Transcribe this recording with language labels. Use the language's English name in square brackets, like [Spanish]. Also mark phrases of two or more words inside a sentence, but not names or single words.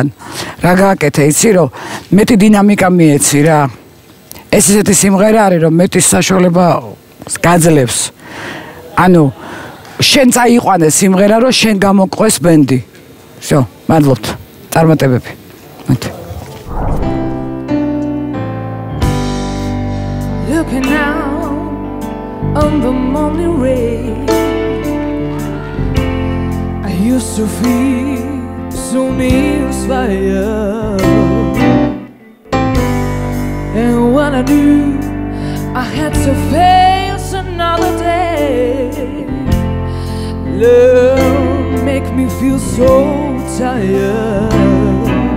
[Georgian] რა გააკეთე, იცი რომ მეტი დინამიკა მიეცი რა. ეს ისეთი სიმღერა არის, რომ მეტი საშუალება გაძლევს. ანუ შენ წაიყვანე სიმღერა, რომ შენ გამოგყვეს ბენდი. всё, მადლობთ. წარმატებები. [English] Looking out on the morning rain, I used to feel so inspired, and when I knew I had to face another day, love make me feel so tired.